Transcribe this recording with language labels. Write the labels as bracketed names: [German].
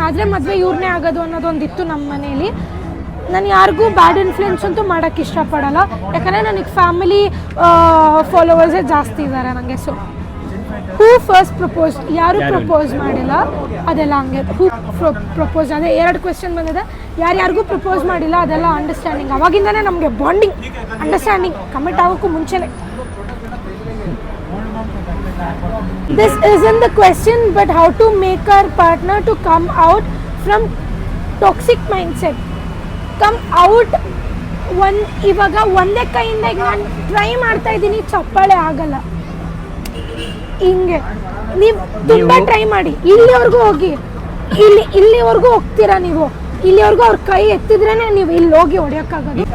[Kannada] ಆದರೆ ಮದುವೆ ಇವ್ರನ್ನೇ ಆಗೋದು ಅನ್ನೋದೊಂದಿತ್ತು ನಮ್ಮ ಮನೇಲಿ. ನಾನು ಯಾರಿಗೂ ಬ್ಯಾಡ್ ಇನ್ಫ್ಲುಯೆನ್ಸ್ ಅಂತೂ ಮಾಡೋಕ್ಕೆ ಇಷ್ಟಪಡಲ್ಲ, ಯಾಕಂದರೆ ನನಗೆ ಫ್ಯಾಮಿಲಿ ಫಾಲೋವರ್ಸೇ ಜಾಸ್ತಿ ಇದ್ದಾರೆ ನನಗೆ. ಸೊ ಹೂ ಫಸ್ಟ್ ಪ್ರಪೋಸ್, ಯಾರು ಪ್ರಪೋಸ್ ಮಾಡಿಲ್ಲ, ಅದೆಲ್ಲ ಹಂಗೆ. ಹೂ ಪ್ರಪೋಸ್, ಅದೇ 2 ಕ್ವೆಶ್ಚನ್ ಬಂದಿದೆ. ಯಾರ್ಯಾರಿಗೂ ಪ್ರಪೋಸ್ ಮಾಡಿಲ್ಲ, ಅದೆಲ್ಲ ಅಂಡರ್ಸ್ಟ್ಯಾಂಡಿಂಗ್. ಅವಾಗಿಂದನೇ ನಮಗೆ ಬಾಂಡಿಂಗ್, ಅಂಡರ್ಸ್ಟ್ಯಾಂಡಿಂಗ್ ಕಮಿಟ್ ಆಗೋಕ್ಕೂ ಮುಂಚೆನೇ. [English] This isn't the question, but how to make our partner to come out from toxic mindset. Come out [Kannada] ಇವಾಗ ಒಂದೇ ಕೈಯಿಂದ ಈಗ ನಾನು ಟ್ರೈ ಮಾಡ್ತಾ ಇದ್ದೀನಿ, ಚಪ್ಪಾಳೆ ಆಗಲ್ಲ. ಹಿಂಗೆ ನೀವು ತುಂಬ ಟ್ರೈ ಮಾಡಿ, ಇಲ್ಲಿವರೆಗೂ ಹೋಗಿ, ಇಲ್ಲಿವರೆಗೂ ಹೋಗ್ತೀರಾ ನೀವು, ಇಲ್ಲಿವರೆಗೂ ಅವ್ರ ಕೈ ಎತ್ತಿದ್ರೇನೆ ನೀವು ಇಲ್ಲಿ ಹೋಗಿ ಹೊಡೆಯೋಕ್ಕಾಗೋದು.